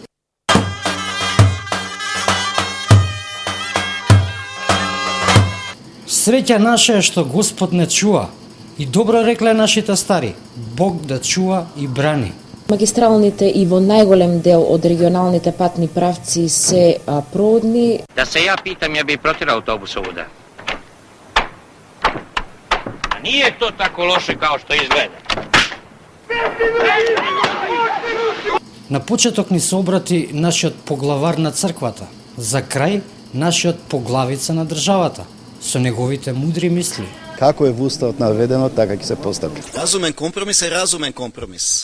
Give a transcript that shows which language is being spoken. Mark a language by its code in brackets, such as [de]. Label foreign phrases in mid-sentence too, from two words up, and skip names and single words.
[mk] Среќа наша е што Господ не чува. И добро рекле нашите стари, Бог да чува и брани. Магистралните и во најголем дел од регионалните патни правци се проводни. [sr] Да се ја питам, ја би протирал автобус овуда. А nije to tako loše kao što izgleda. [mk] На почеток ни се обрати нашиот поглавар на црквата, за крај нашиот поглавица на државата, со неговите мудри мисли. Како е во уставот наведено, така ќе се постапи. Разумен компромис е разумен компромис.